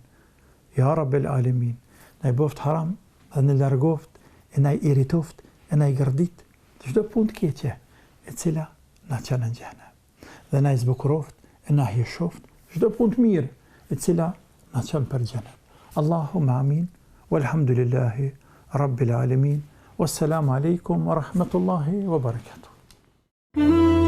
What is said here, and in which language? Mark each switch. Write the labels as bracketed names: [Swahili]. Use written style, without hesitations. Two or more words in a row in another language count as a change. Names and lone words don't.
[Arabic] يا رب العالمين. [Albanian] Na boft haram dhe në largoft, e na iritoft, e na gërdit, çdo punë të keqe, e cila na çon në xhenem. Dhe na zbukuroft, e na hieshoft, çdo punë të mirë, e cila na çon për xhenem. [Arabic] اللهم آمين. والحمد لله رب العالمين والسلام عليكم ورحمة الله وبركاته.